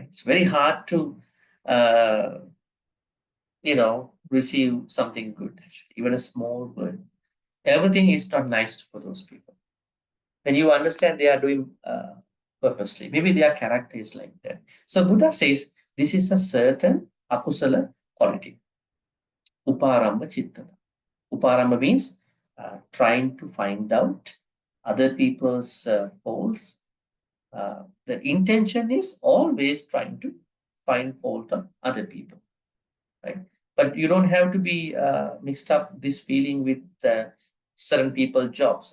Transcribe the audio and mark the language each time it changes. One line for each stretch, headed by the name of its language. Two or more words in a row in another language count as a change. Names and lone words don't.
English: It's very hard to, receive something good, actually, even a small word. Everything is not nice for those people. When you understand they are doing purposely, maybe their character is like that. So Buddha says this is a certain akusala quality.
Pali: Uparamba chittata.
English: Uparamba means trying to find out other people's faults. The intention is always trying to find fault of other people, right? But you don't have to be mixed up this feeling with certain people's jobs.